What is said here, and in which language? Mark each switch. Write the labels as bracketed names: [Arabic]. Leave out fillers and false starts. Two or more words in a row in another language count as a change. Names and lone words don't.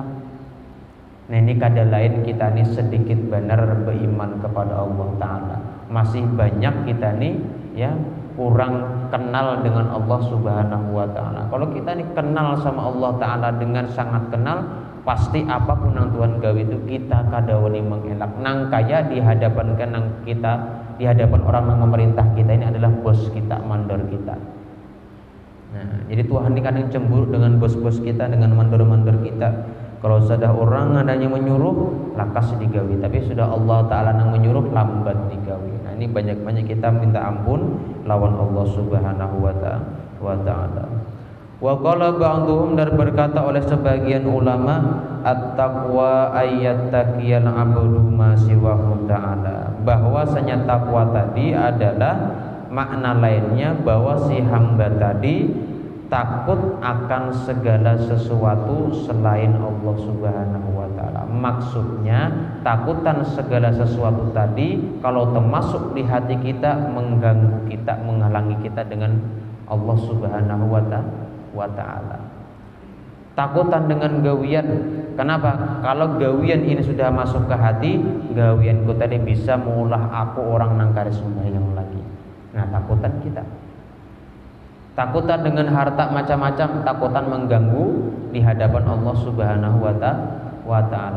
[Indonesian] Nah, ini kada lain kita ini sedikit benar beriman kepada Allah Ta'ala. Masih banyak kita nih ya kurang kenal dengan [Arabic] Allah Subhanahu wa Ta'ala. [Indonesian] Kalau kita nih kenal sama Allah Ta'ala dengan sangat kenal, pasti apapun yang Tuhan gawe itu kita kada wani mengelak. Nang kaya dihadapankan nang kita di hadapan orang yang memerintah kita ini adalah bos kita, mandor kita. Nah, jadi Tuhan ini kadang cemburu dengan bos-bos kita, dengan mandor-mandor kita. Kalau sudah orang adanya menyuruh, [Banjar] lakas digawi. [Indonesian] Tapi sudah Allah Ta'ala yang menyuruh, lambat digawi. Nah, ini banyak-banyak kita minta ampun lawan [Arabic] Allah Subhanahu wa Ta'ala. Wa qala ba'dhum, [Indonesian] dan berkata oleh sebagian ulama, [Arabic] at-taqwa ayyattaqiyal 'abdu ma siwahu ta'ala, [Indonesian] bahwasanya takwa tadi adalah makna lainnya bahwa si hamba tadi takut akan segala sesuatu selain [Arabic] Allah Subhanahu wa Ta'ala. [Indonesian] Maksudnya takutan segala sesuatu tadi kalau termasuk di hati kita, mengganggu kita, menghalangi kita dengan [Arabic] Allah Subhanahu wa Ta'ala. [Indonesian] Takutan dengan gawian. Kenapa? [Banjar] Kalau gawian ini sudah masuk ke hati, gawianku tadi bisa mengulah aku orang nangkari sembahyang lagi. [Indonesian] Nah, takutan kita. Takutan dengan harta macam-macam, takutan mengganggu di hadapan [Arabic] Allah Subhanahu wa Ta'ala.